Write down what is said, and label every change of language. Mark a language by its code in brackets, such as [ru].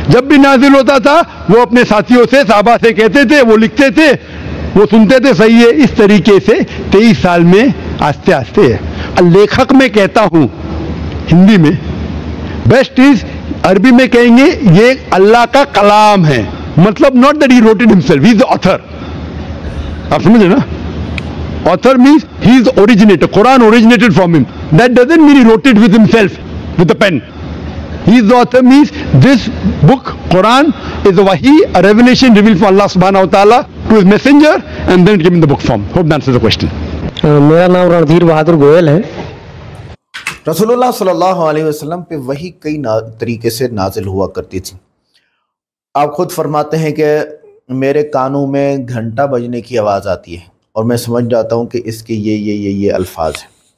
[hi] जब भी नाजिल होता था वो अपने साथियों से, साहबा से कहते थे, वो लिखते थे, वो सुनते थे, सही है। इस तरीके से 23 साल में आस्ते आस्ते है। लेखक में कहता हूं हिंदी में, [en] best is, [hi] अरबी में कहेंगे ये अल्लाह का कलाम है, मतलब [en] Not that he wrote it himself, he is the author. [hi] आप समझे ना? [en] Author means he is the originator. Quran originated from him. That doesn't mean he wrote it with himself, with a pen. He is the author means this book, Quran, is a wahi, a revelation revealed from Allah subhanahu wa ta'ala to his messenger, and then given the book form. Hope that answers the question. [hi] मेरा नाम रणधीर बहादुर गोयल है। रसूलुल्लाह सल्लल्लाहु अलैहि वसल्लम पे वही कई तरीके से नाजिल हुआ करती थी। आप खुद फरमाते हैं कि मेरे कानों में घंटा बजने की आवाज़ आती है और मैं समझ जाता हूँ कि इसके ये अल्फाज हैं।